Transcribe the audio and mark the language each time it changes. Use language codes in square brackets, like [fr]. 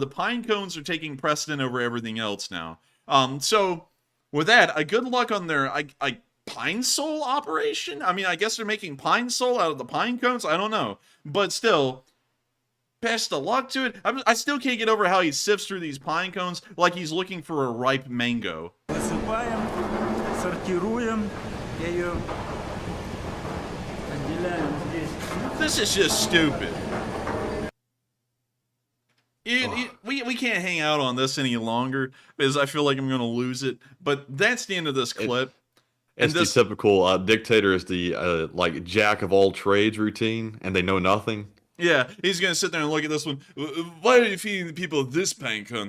[en] The pine cones are taking precedent over everything else now. So with that, good luck on their Pine Sol operation? I mean, I guess they're making Pine Sol out of the pine cones? I don't know. But still, best of luck to it. I still can't get over how he sifts through these pine cones like he's looking for a ripe mango. [ru] Высыпаем, сортируем ее, отделяем здесь. [en] This is just stupid. We can't hang out on this any longer because I feel like I'm going to lose it. But that's the end of this clip. It's the typical dictator is the like jack of all trades routine, and they know nothing. Yeah, he's gonna sit there and look at this one. Why are you feeding the people this pine cone?